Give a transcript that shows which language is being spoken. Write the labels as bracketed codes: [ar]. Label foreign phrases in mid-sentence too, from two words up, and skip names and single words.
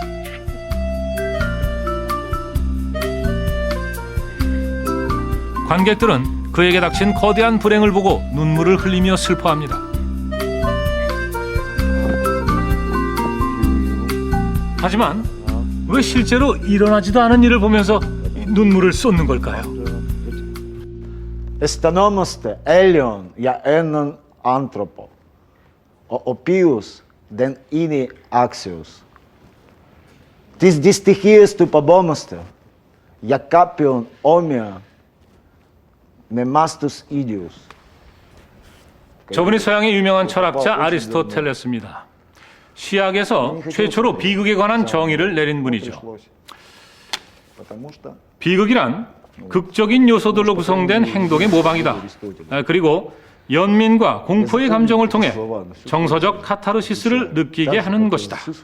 [ko] 관객들은 그에게 닥친 거대한 불행을 보고 눈물을 흘리며 슬퍼합니다. 하지만 왜 실제로 일어나지도 않은 일을 보면서 눈물을 쏟는 걸까요? [el] Αισθανόμαστε Έλλειον για έναν άνθρωπο. Ο οποίος δεν είναι άξιος. Τις δυστυχίες του φοβόμαστε για κάποιον όμοια με εμάς τους ίδιους. [ko] 저분이 서양의 유명한 철학자 아리스토텔레스입니다. 시학에서 최초로 비극에 관한 정의를 내린 분이죠. 비극이란 극적인 요소들로 구성된 행동의 모방이다. 그리고 연민과 공포의 감정을 통해 정서적 카타르시스를 느끼게 하는 것이다.